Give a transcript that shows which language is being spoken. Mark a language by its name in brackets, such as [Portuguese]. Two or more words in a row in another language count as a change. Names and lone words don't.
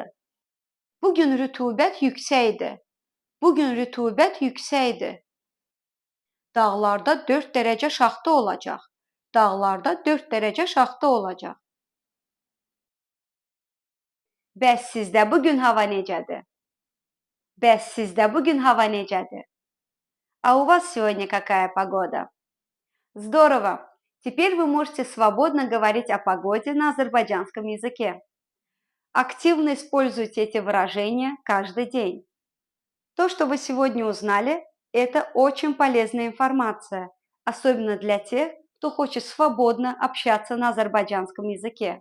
[Azerbaijani] Bugün rütubət yüksəkdir. Bugün rütubət yüksəkdir. Dağlarda 4 dərəcə şaxta olacaq. Dağlarda 4 dərəcə şaxta olacaq. Bəs sizdə bugün hava necədir? Bəs sizdə bugün hava necədir? [Russian] А у вас сегодня какая погода? Здорово! Теперь вы можете свободно говорить о погоде на азербайджанском языке. Активно используйте эти выражения каждый день. То, что вы сегодня узнали, это очень полезная информация, особенно для тех, кто хочет свободно общаться на азербайджанском языке.